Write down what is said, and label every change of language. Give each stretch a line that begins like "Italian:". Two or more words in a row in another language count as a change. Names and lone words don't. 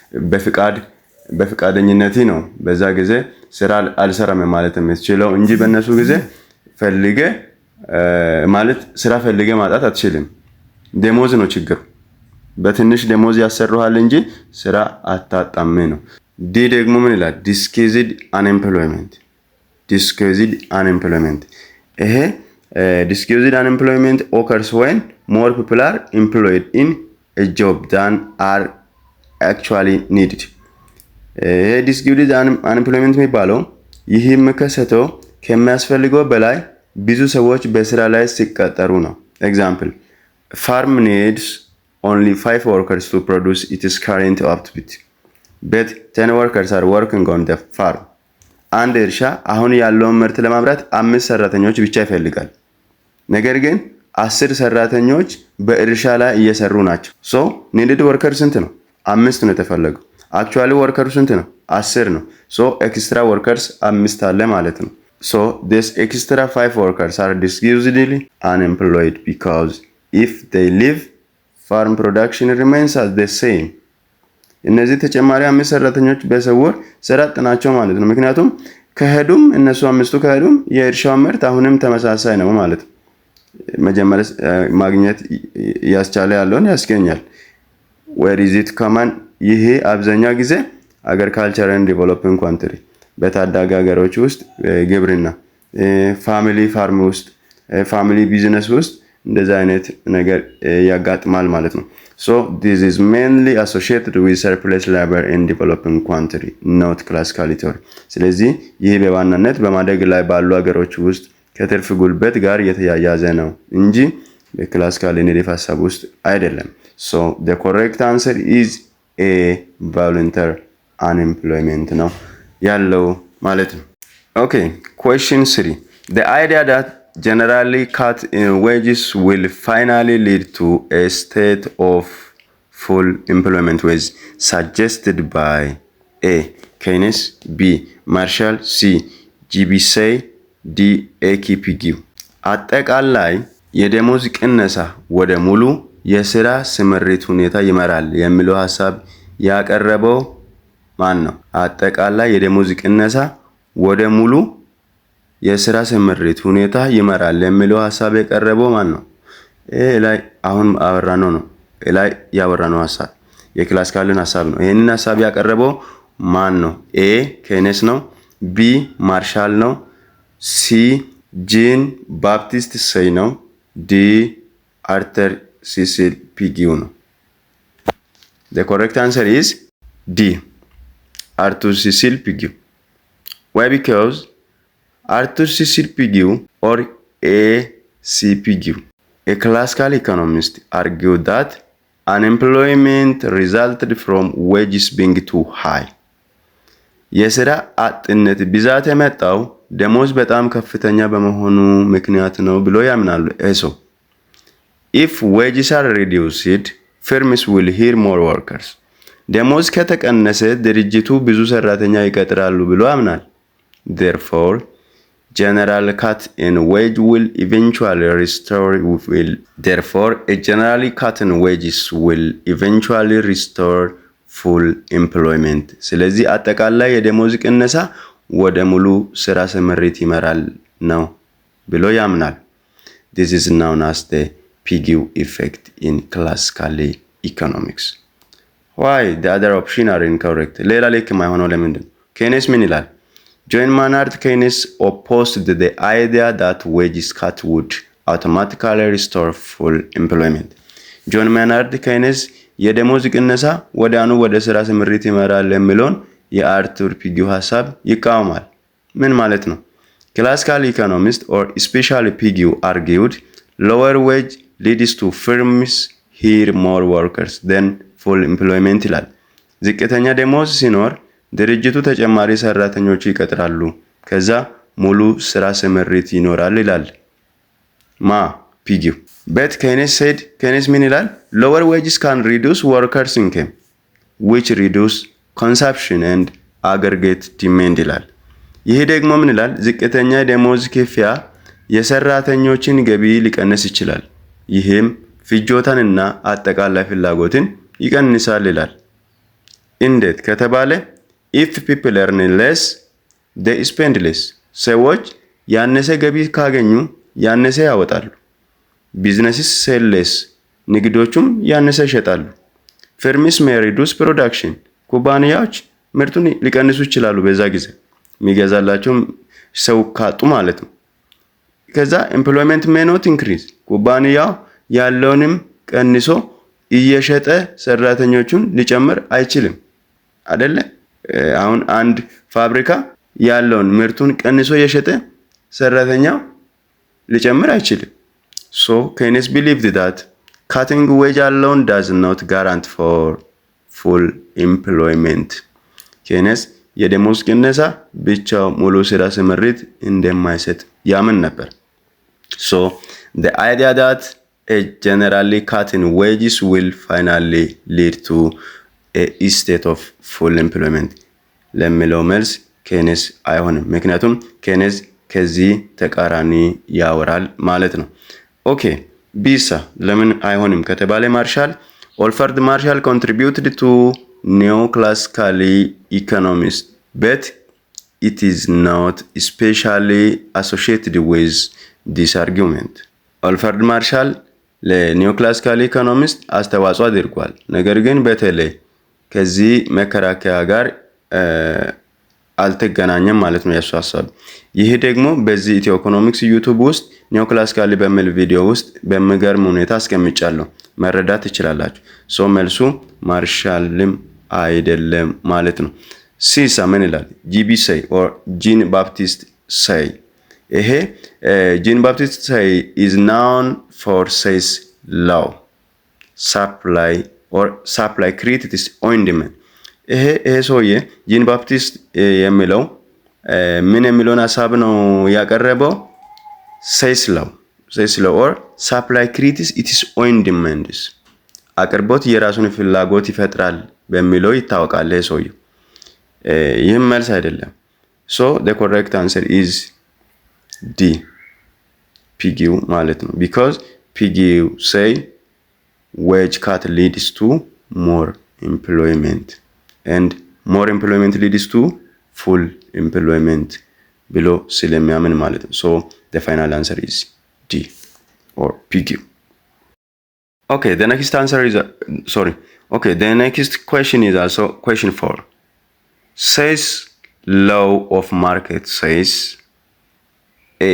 Amharic: በፍቃደኝነት ነው በዛ ጊዜ ስራ አልሰራም ማለት የምትችለው እንጂ በእነሱ ጊዜ ፈልገ ማለት ስራ ፈልገ ማጣት አትችልም። ደሞዝ ነው ችግሩ። በትንሽ ደሞዝ ያሰሩሃል እንጂ ስራ አታጣም ነው። ዲ ደግሞ ምን ይላል?
English: disguised unemployment. disguised unemployment ይሄ disguised unemployment occurs when more people are employed in a job than are actually needed. disguised unemployment
Amharic: የሚባለው ይህ የሚከሰተው ከሚያስፈልገው በላይ ብዙ ሰዎች በስራ ላይ ሲቀጠሩ ነው።
English: ኤግዛምፕል farm needs only 5 workers to produce its current output but 10 workers are working on the farm.
Amharic: አንድ እርሻ አሁን ያለውን ምርት ለማምረት 5 ሰራተኞች ብቻ ይፈልጋል። ነገር ግን 10 ሰራተኞች በእርሻ ላይ እየሰሩ ናቸው።
English: so needed worker
Amharic: ስንት ነው? 5 ነው የተፈለገው። አክቹአሊ ወርከሩ ስንት ነው?
English: 10 ነው። so extra workers 5
Amharic: አለ ማለት ነው።
English: ሶ this extra 5 workers are disguisedly unemployed because if they leave farm production remains as the same.
Amharic: እነዚህ ተጨማሪ 5 ሰራተኞች በስውር ስራ አጥ ናቸው ማለት ነው። ምክንያቱም ከሄዱም እነሱ 5ቱ ከሄዱም የእርሻው ምርት አሁንም ተመሳሳይ ነው ማለት ነው። መጀመሪያ ማግኘት ያስቻለ ያለውን ያስገኛል።
English: where is it common?
Amharic: ይሄ አብዛኛው ጊዜ
English: agriculture and developing country
Amharic: በታዳጊ ሀገሮች ውስጥ ግብርና
English: family farm
Amharic: ውስጥ
English: family business
Amharic: ውስጥ እንደዛ አይነት ነገር ያጋጥማል ማለት ነው።
English: so this is mainly associated with surplus labor in developing country not classical theory.
Amharic: ስለዚህ ይሄ በዋናነት በማደግ ላይ ባሉ ሀገሮች ውስጥ ከትርፍ ጉልበት ጋር የተያያዘ ነው እንጂ በክላሲካል ኔጌቲቭ ሐሳብ ውስጥ አይደለም።
English: so the correct answer is a voluntary unemployment
Amharic: ነው ያለው ማለት ነው።
English: okay, question 3. The idea that generally cut in wages will finally lead to a state of full employment was suggested by A. Keynes, B. Marshall, C. G.B. Say, D. A.K.P.G.
Amharic: አጠቃላይ የደሞዝ ቅነሳ ወደ ሙሉ የሥራ ስምሪት ሁኔታ ይመራል የሚለው ሐሳብ ያቀረበው ማን ነው? አጠቃላይ የደሞዝ ቅነሳ ወደ ሙሉ የሥራ ስምሪት ሁኔታ ይመራል የሚለው ሐሳብ ያቀረበው ማን ነው? ላይ አሁን አወራነው ነው። ላይ ያወራነው ሐሳብ የክላሲካልን ሐሳብ ነው። ይሄንን ሐሳብ ያቀረበው ማን ነው? ኤ ኬነስ ነው። ቢ ማርሻል ነው። ሲ ጂን ባፕቲስት ሴይ ነው። ዲ አርተር ሲሲል ፒጊው ነው።
English: The correct answer is D. Arthur Cecil Pigou. Why? Because Arthur Cecil Pigou or A.C. Pigou, a classical economist, argued that unemployment resulted from wages being too high.
Amharic: የሥራ አጥነት ብዛት የመጣው ደሞዝ በጣም ከፍተኛ በመሆኑ ምክንያት ነው ብሎ ያምናሉ። እሱ
English: if wages are reduced, firms will hire more workers.
Amharic: ደሞዝ ከተቀነሰ ድርጅቱ ብዙ ሰራተኛ ይቀጥራሉ ብሎ ያምናል።
English: Therefore, general cut in wage will eventually a generally cut in wages will eventually restore full employment.
Amharic: ስለዚህ አጠቃላይ የደሞዝ ቅነሳ ወደ ሙሉ ስራ ስምሪት ይመራል ነው ብሎ ያምናል።
English: This is known as the Pigou effect in classical economics. Why the other option are incorrect?
Amharic: ሌላ ልክ የማይሆነው ለምንድን ነው? ኬኔስ ምን ይላል?
English: John Maynard Keynes opposed the idea that wages cut would automatically restore full employment.
Amharic: ጆን ማናርድ ኬይንስ የደሞዝ ቅነሳ ወዲያውኑ ወደ ስራ ስምሪት ይመራል የሚለውን የአርቱር ፒጊው ሐሳብ ይቃወማል። ምን ማለት ነው?
English: Classical economists or especially Pigou argued lower wage leads to firms hire more workers than full employment
Amharic: ይላል። ዝቅተኛ ደሞዝ ሲኖር ድርጅቱ ተጨማሪ ሰራተኞች ይቀጥራሉ፣ ከዛ ሙሉ ስራ ስምሪት ይኖራል ይላል። ፒጊው
English: but Keynes said Keynes
Amharic: ምን ይላል?
English: lower wages can reduce workers income which reduce consumption and aggregate demand
Amharic: ይላል። ይሄ ደግሞ ምን ይላል? ዝቅተኛ ደሞዝ ክፍያ የሰራተኞችን ገቢ ሊቀንስ ይችላል፣ ይሄም ፍጆታንና አጠቃላይ ፍላጎትን ይቀንሳል ይላል። እንዴት ከተባለ
English: if people earn less they spend less
Amharic: ሰዎች ያነሰ ገቢ ካገኙ ያነሰ ያወጣሉ።
English: businesses sell less
Amharic: ንግዶቹም ያነሰ ይሸጣሉ።
English: firms may reduce production
Amharic: ኩባንያዎች ምርቱን ሊቀንሱ ይችላሉ፣ በዛ ጊዜ የሚገዛላቸው ሰው ካጡ ማለት ነው። ከዛ
English: employment may not increase
Amharic: ኩባንያው ያለውንም ቀንሶ እየሸጠ ሰራተኞቹን ሊጨምር አይችልም አይደለ? አሁን አንድ ፋብሪካ ያለውን ምርቱን ቀንሶ እየሸጠ ሰራተኛው ሊጨምር አይችልም።
English: So Keynes believed that cutting wage alone does not guarantee for full employment.
Amharic: ኬይንስ የደሞዝ ቅነሳ ብቻው ሙሉ ስራ ስምሪት እንደማይሰጥ ያምን ነበር።
English: So the idea that a generally cut in wages will finally lead to a state of full employment
Amharic: ለሚለው መልስ ኬይንስ አይሆንም። ምክንያቱም ኬይንስ ከዚህ ተቃራኒ ያወራል ማለት ነው። ኦኬ ቢሳ ለምን አይሆንም ከተባለ
English: ኦልፈርድ ማርሻል contributed to neoclassical economics but it is not especially associated with this argument.
Amharic: ኦልፈርድ ማርሻል ለኒዮክላሲካል ኢኮኖሚስት አስተዋጽኦ አድርጓል፣ ነገር ግን በተለይ ከዚህ መከራከያ ጋር አልተገናኘም ማለት ነው የሱ ሐሳብ። ይሄ ደግሞ በዚህ ኢትዮ ኢኮኖሚክስ ዩቲዩብ ውስጥ ኒዮክላሲካሊ በሚል ቪዲዮ ውስጥ በሚገርም ሁኔታ አስቀምጫለሁ፣ መረዳት ትችላላችሁ። ሶ መልሱ ማርሻልም አይደለም ማለት ነው። ሲሳ ምን ይላል? ጂቢ ሳይ ኦር ጂን ባፕቲስት ሳይ። ይሄ ጂን ባፕቲስት ሳይ
English: is known for says law supply created its own demand።
Amharic: ይሄ ሰውዬ ጂን ባፕቲስት የሚለው ምን የሚለውን ሐሳብ ነው ያቀረበው?
English: says law or supply creates its own demands
Amharic: አቅርቦት የራሱን ፍላጎት ይፈጥራል በሚለው ይታወቃል ይሄ ሰውዬ። ይህም መልስ አይደለም።
English: so the correct answer is D ፒጊው
Amharic: ማለት ነው።
English: because ፒጊው say wage cut leads to more employment and more employment leads to full employment
Amharic: ብሎ ስለሚያምን ማለት ነው።
English: so the final answer is D or PQ. Okay, the next answer is the next question is also question 4. Says law of market says A.